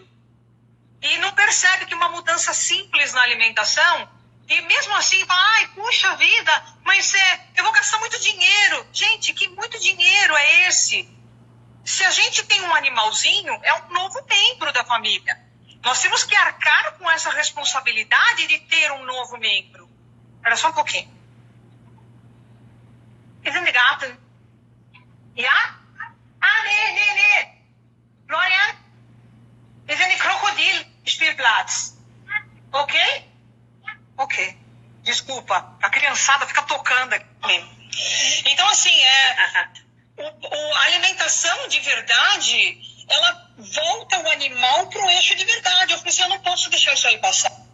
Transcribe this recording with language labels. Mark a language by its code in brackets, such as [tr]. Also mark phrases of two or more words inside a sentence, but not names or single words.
[pt] E não percebe que uma mudança simples na alimentação, e mesmo assim, fala, puxa vida, mas eu vou gastar muito dinheiro. Gente, que muito dinheiro é esse? Se a gente tem um animalzinho, é um novo membro da família. Nós temos que arcar com essa responsabilidade de ter um novo membro. Espera só um pouquinho. [en] Isn't the garden? [de] Ja? Nee. Florian? Ist eine Krokodil-Spielplatz. Ok? Ok. [pt] Desculpa, a criançada fica tocando aqui. Então, assim, a alimentação de verdade, ela volta o animal para o eixo de verdade. Eu falei assim, eu não posso deixar isso aí passar.